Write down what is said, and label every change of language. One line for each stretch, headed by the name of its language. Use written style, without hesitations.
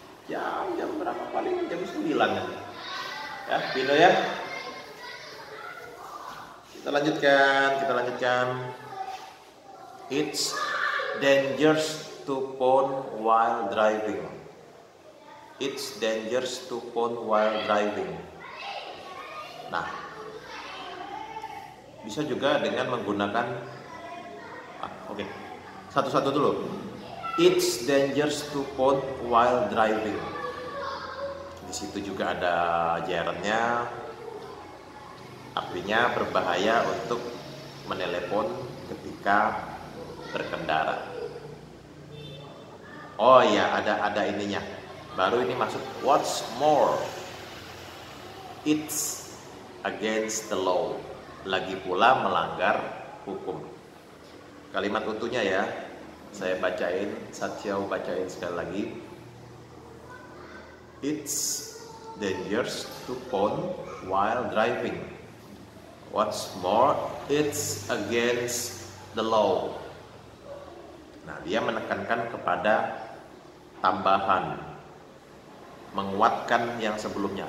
Indonesian: Ya, jam berapa, paling jam 9 nanti. Ya, Pino ya. Kita lanjutkan.
English: It's dangerous to phone while driving. It's dangerous to phone while driving.
Indonesian: Nah, bisa juga dengan menggunakan oke. Satu-satu dulu.
English: It's dangerous to phone while driving.
Indonesian: Di situ juga ada gerundnya. Artinya berbahaya untuk menelepon ketika berkendara. Oh iya, ada ininya. Baru ini masuk.
English: What's more, it's against the law.
Indonesian: Lagi pula melanggar hukum. Kalimat utuhnya ya, saya bacain, Satya bacain sekali lagi.
English: It's dangerous to phone while driving. What's more, it's against the law.
Indonesian: Nah, dia menekankan kepada tambahan, menguatkan yang sebelumnya.